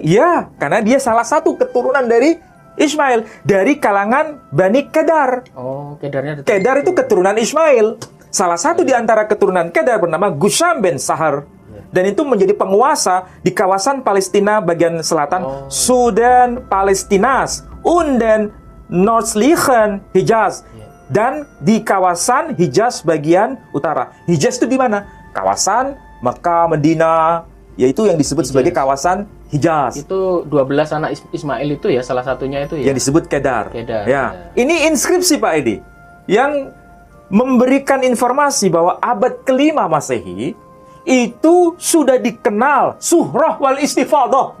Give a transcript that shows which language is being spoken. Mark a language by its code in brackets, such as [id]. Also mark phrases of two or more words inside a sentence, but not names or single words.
[id] Ya, karena dia salah satu keturunan dari Ismail. Dari kalangan Bani Kedar. Oh, Kedarnya. Kedar itu keturunan Ismail. Salah satu di antara keturunan Kedar bernama Gusam bin Sahar. Dan itu menjadi penguasa di kawasan Palestina bagian selatan. [de] Sudan, Palestinas, und den nördlichen Hijaz. [id] Dan di kawasan Hijaz bagian utara. Hijaz itu di mana? Kawasan Mekah, Medina, yaitu yang disebut sebagai kawasan Hijaz. Itu 12 anak Ismail itu ya, salah satunya itu ya. Yang disebut Kedar. Kedar. Ya. Ini inskripsi Pak Edi yang memberikan informasi bahwa abad ke-5 Masehi itu sudah dikenal [ar] شهرة والاستفادة.